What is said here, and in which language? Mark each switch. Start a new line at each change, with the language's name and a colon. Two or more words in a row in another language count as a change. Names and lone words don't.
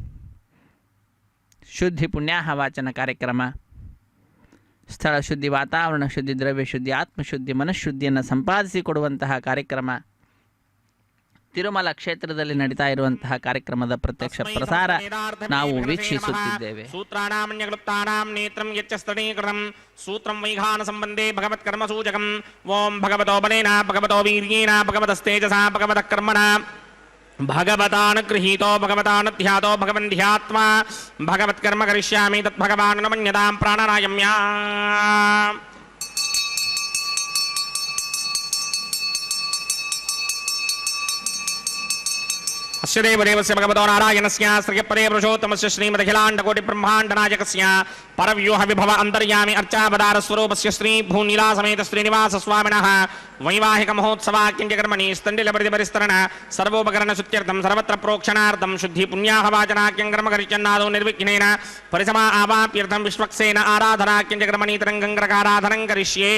Kannada: ಶುದ್ಧಿ ಪುಣ್ಯಾಹ ವಾಚನ ಕಾರ್ಯಕ್ರಮ, ಸ್ಥಳ ಶುದ್ಧಿ, ವಾತಾವರಣ ಶುದ್ಧಿ, ದ್ರವ್ಯ ಶುದ್ಧಿ, ಆತ್ಮಶುದ್ಧಿ, ಮನಃಶುದ್ಧಿಯನ್ನು ಸಂಪಾದಿಸಿಕೊಡುವಂತಹ ಕಾರ್ಯಕ್ರಮ. ತಿರುಮಲ ಕ್ಷೇತ್ರದಲ್ಲಿ ನಡೀತಾ ಇರುವಂತಹ ಕಾರ್ಯಕ್ರಮದ ಪ್ರತ್ಯಕ್ಷ ಪ್ರಸಾರ ನಾವು ವೀಕ್ಷಿಸುತ್ತಿದ್ದೇವೆ.
Sanskrit: ಸೂತ್ರಾಣಾಮನ್ಯಕ್ಲುಪ್ತಾನಾಂ ನೇತ್ರಂ ಯಚ್ಚಸ್ತಣೀಕೃತಂ ಸೂತ್ರಂ ವೈಘಾನ ಸಂಬಂಧೇ ಭಗವತ್ಕರ್ಮ ಸೂಚಕಂ. ಓಂ ಭಗವತೋ ಬಲೇನ ಭಗವತೋ ವೀರ್ಯೇಣ ಭಗವತಸ್ತೇಜಸಾ ಭಗವತಃ ಕರ್ಮಣಾ ಭಗವತಾನುಗೃಹೀತೋ ಭಗವತಾನುಧ್ಯಾತೋ ಭಗವನ್ಧ್ಯಾತ್ಮಾ ಭಗವತ್ಕರ್ಮ ಕರಿಷ್ಯಾಮಿ ತದ್ಭಗವಾನ್ ನ ಮನ್ಯತಾಂ ಪ್ರಾಣಾಯಾಮ್ಯಾ. अस्य देवदेवस्य भगवतो नारायणस्य श्रीपदे पुरुषोत्तमस्य श्रीमदखिलाण्डकोटिब्रह्माण्डनायकस्य परव्यूहविभव अन्तर्यामि अर्चावतारस्वरूपस्य श्रीभूनीलासमेत श्रीनिवासस्वामिनः वैवाहिकमहोत्सवाख्यञ्चकर्मणि स्तण्डिलपरिपरिस्तरण सर्वोपकरणशुद्ध्यर्थं सर्वत्र प्रोक्षणार्थं शुद्धिपुण्याहवाचनाख्यं करिष्यन्नादौ निर्विघ्नेन परिसमा आवाप्यर्थं विश्वक्सेन आराधनाख्यञ्चकर्मणि तरङ्गङ्ग्रकाराधनं करिष्ये.